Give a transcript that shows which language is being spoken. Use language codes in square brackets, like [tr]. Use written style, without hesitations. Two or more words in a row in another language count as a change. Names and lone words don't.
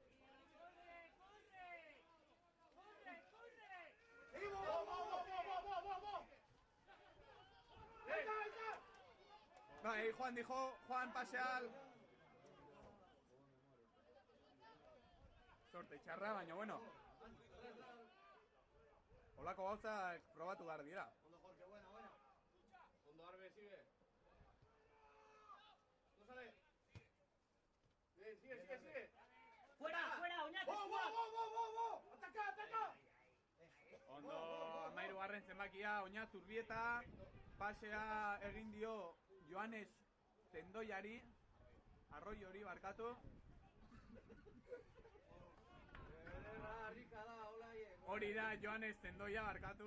[eu] Bai, Juan paseal. Sorte txarra, baina bueno. Holako gauzak probatu behar dira. Ondo, Jorge, buena. Ondo, Arbe, [es] sigue. No sale. Bien, sigue. ¡Fuera, Oñate! ¡Bo! ¡Ataca! [eu] Ondo, 13. zenbakia, Oñat Urbieta. Pasea egin dio Joanes Zendoiari. Arroio hori barkatu. Hori da Joanes Zendoia barkatu.